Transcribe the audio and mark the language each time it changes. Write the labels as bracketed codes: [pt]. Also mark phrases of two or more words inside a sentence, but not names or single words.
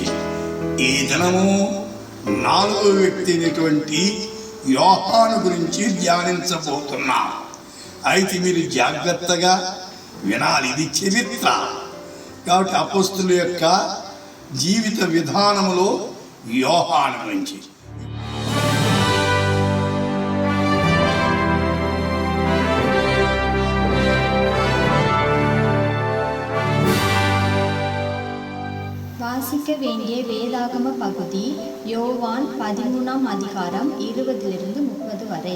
[te] ఈ దినము 4వ వ్యక్తి అయినటువంటి యోహాను గురించి ధ్యానించబోతున్నాం. అయితే మీరు జాగ్రత్తగా వినాలి. ఇది చరిత్ర కాబట్టి అపొస్తలుల యొక్క జీవిత విధానములో యోహాను గురించి. [ta] வாசிக்க வேண்டிய வேதாகம பகுதி யோவான் 13ஆம் அதிகாரம் 20 to 30 வரை.